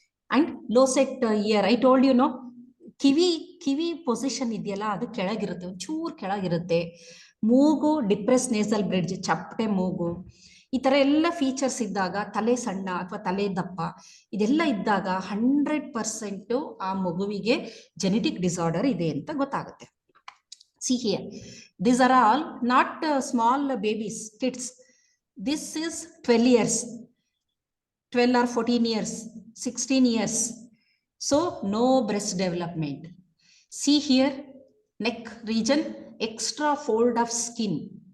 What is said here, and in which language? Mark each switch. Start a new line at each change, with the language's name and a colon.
English: And low set ear, I told you, no,
Kannada: kiwi position ಇದೆಯಲ್ಲ ಅದು ಕೆಳಗಿರುತ್ತೆ, ಒಂಚೂರು ಕೆಳಗಿರುತ್ತೆ. ಮೂಗು ಡಿಪ್ರೆಸ್ ನೇಸಲ್ ಬ್ರಿಡ್ಜ್, ಚಪ್ಪಟೆ ಮೂಗು, ಈ ತರ ಎಲ್ಲ ಫೀಚರ್ಸ್ ಇದ್ದಾಗ, ತಲೆ ಸಣ್ಣ ಅಥವಾ ತಲೆ ದಪ್ಪ, ಇದೆಲ್ಲ ಇದ್ದಾಗ 100% ಆ ಮಗುವಿಗೆ ಜೆನೆಟಿಕ್ ಡಿಸಾರ್ಡರ್ ಇದೆ ಅಂತ ಗೊತ್ತಾಗುತ್ತೆ.
English: See here, these are all not small babies, kids. This is 12 years, 12 or 14 years, 16 years. So no breast development. See here, neck region, extra fold of skin.